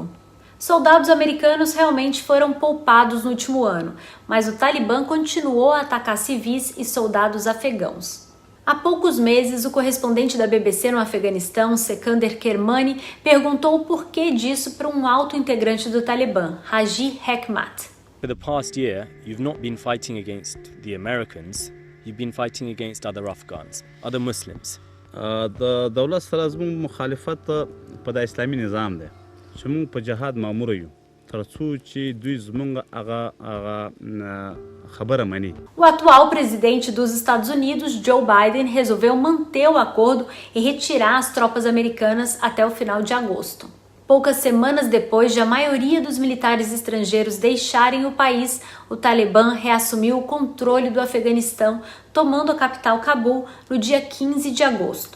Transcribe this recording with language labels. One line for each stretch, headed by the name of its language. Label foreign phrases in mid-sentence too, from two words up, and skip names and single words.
Portuguese: Soldados americanos realmente foram poupados no último ano, mas o Talibã continuou a atacar civis e soldados afegãos. Há poucos meses, o correspondente da BBC no Afeganistão, Sekander Kermani, perguntou o porquê disso para um alto integrante do Talibã, Haji Hekmat.
English: For the past year, you've not been fighting against the Americans, you've been fighting against other Afghans, other Muslims.
Pashto: د دولت سره زموږ مخالفت په د اسلامي نظام دی چې موږ په جهاد مامور یو تر څو چې دوی زموږ هغه خبره مني.
Portuguese: O atual presidente dos Estados Unidos, Joe Biden, resolveu manter o acordo e retirar as tropas americanas até o final de agosto. Poucas semanas depois de a maioria dos militares estrangeiros deixarem o país, o Talibã reassumiu o controle do Afeganistão, tomando a capital Cabul no dia 15 de agosto.